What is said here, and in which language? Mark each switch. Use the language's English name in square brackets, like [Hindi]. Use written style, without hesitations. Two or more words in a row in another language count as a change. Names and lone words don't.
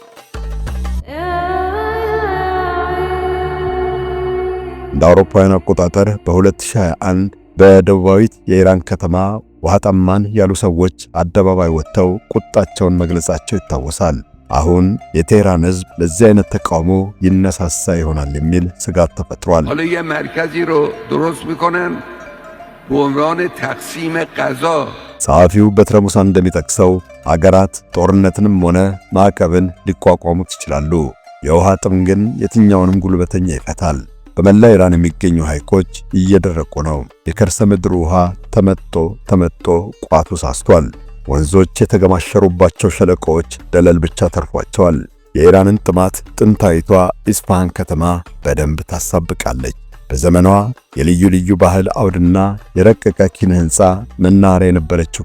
[Amharic] እንደ አውሮፓውያን አቆጣጠር በ2021 በደቡባዊት የኢራን ከተማ ውሃ ጠማን ያሉ ሰዎች አደባባይ ወጥተው ቁጣቸውን መግለጻቸው ይታወሳል። አሁን የቴህራን ህዝብ ለዚህ አይነት ተቃውሞ ይነሳሳ ይሆናል የሚል ስጋት ተፈጥሯል። [Persian] حالا یه مرکزی رو درست میکنن به عنوان تقسیم غذا [Amharic] ጸሐፊው በትረ ሙሳ እንደሚጠቅሰው አገራት ጦርነትንም ሆነ ማዕቀብን ሊቋቋሙት ይችላሉ። የውሃ ጥም ግን የትኛውንም ጉልበተኛ ይፈታል። በመላ ኢራን የሚገኙ ሐይቆች እየደረቁ ነው። የከርሰ ምድር ውሃ ተመጦ ቋቱ ሳስቷል። ወንዞች የተገማሸሩባቸው ሸለቆዎች ደለል ብቻ ተርፏቸዋል። የኢራንን ጥማት ጥንታዊቷ ኢስፋሃን ከተማ በደንብ ታሳብቃለች። በዘመኗ የልዩ ልዩ ባህል አውድና የረቀቀ ኪነ ሕንፃ መናኸሪያ የነበረችው